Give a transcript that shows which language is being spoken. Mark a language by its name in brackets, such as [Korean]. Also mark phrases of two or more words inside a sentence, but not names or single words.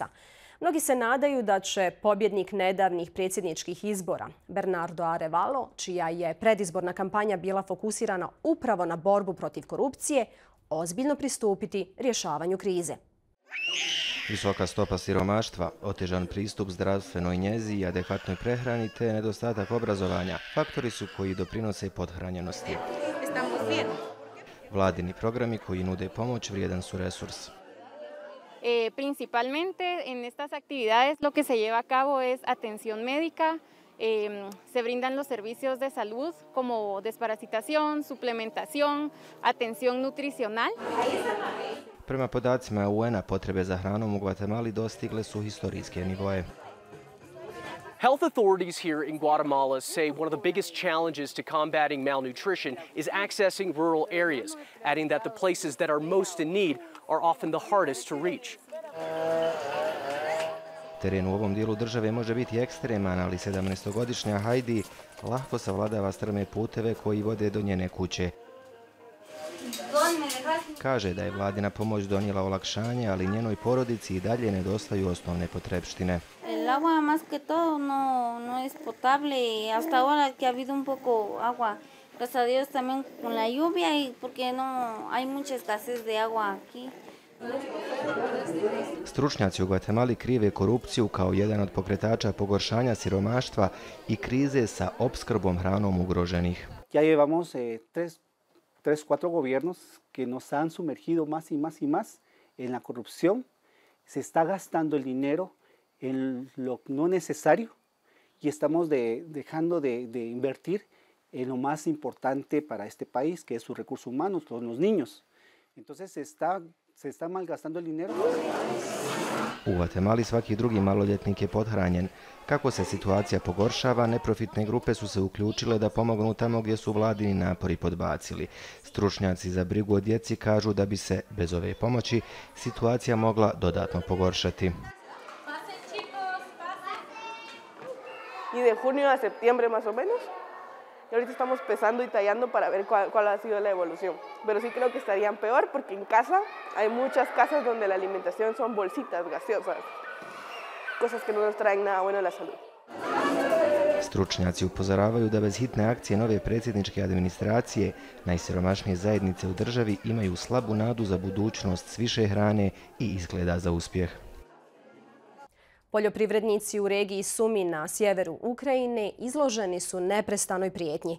[Bosnian] Mnogi se nadaju da će pobjednik nedavnih predsjedničkih izbora, Bernardo Arevalo, čija je predizborna kampanja bila fokusirana upravo na borbu protiv korupcije, ozbiljno pristupiti rješavanju krize. Visoka stopa siromaštva, otežan pristup zdravstvenoj njezi i adekvatnoj prehrani te nedostatak obrazovanja faktori su koji doprinose pothranjenosti. Vladini programi koji nude pomoć vrijedan su resurs. [Spanish] Principalmente en estas actividades lo que se lleva a cabo es atención médica, se brindan los servicios de salud como desparasitación, suplementación, atención nutricional. [Bosnian] Prema podacima UN-a, potrebe za hranom u Gvatemali dostigle su historijske nivoe. [English] Health authorities here in Guatemala say one of the biggest challenges to combating malnutrition is accessing rural areas, adding that the places that are most in need are often the hardest to reach. [Bosnian] Teren u ovom dijelu države može biti ekstreman, ali 17-godišnja Heidi lahko savladava strme puteve koji vode do njene kuće. Kaže da je vladina pomoć donijela olakšanje, ali njenoj porodici i dalje nedostaju osnovne potrepštine. [Spanish] El agua más que todo no es potable y hasta ahora que ha habido un poco agua, gracias a Dios también con la lluvia y porque no hay mucha escasez de agua aquí. [Bosnian] Stručnjaci u Gvatemali krive korupciju kao jedan od pokretača pogoršanja siromaštva i krize sa opskrbom hranom ugroženih. [Spanish] Ya llevamos 4 gobiernos que nos han sumergido más y más y más en la corrupción. Se está gastando el dinero en lo no necesario y estamos dejando de invertir en lo más importante para este país, que es sus recursos humanos, los niños. Entonces se está malgastando el dinero. [Bosnian] U Gvatemali svaki drugi maloljetnik je pothranjen. Kako se situacija pogoršava, neprofitne grupe su se uključile da pomognu tamo gdje su vladini napori podbacili. Stručnjaci za brigu o djeci kažu da bi se, bez ove pomoći, situacija mogla dodatno pogoršati. [Spanish] Y de junio a septiembre más o menos. Y ahorita estamos pesando y tallando para ver cuál ha sido la evolución. Pero sí creo que estarían peor porque en casa hay muchas casas donde la alimentación son bolsitas gaseosas. Cosas que no nos traen nada bueno a la salud. [Bosnian] Stručnjaci upozoravaju da bez hitne akcije nove predsjedničke administracije najsiromašnije zajednice u državi imaju slabu nadu za budućnost s više hrane i izgleda za uspjeh. Poljoprivrednici u regiji Sumi na sjeveru Ukrajine izloženi su neprestanoj prijetnji.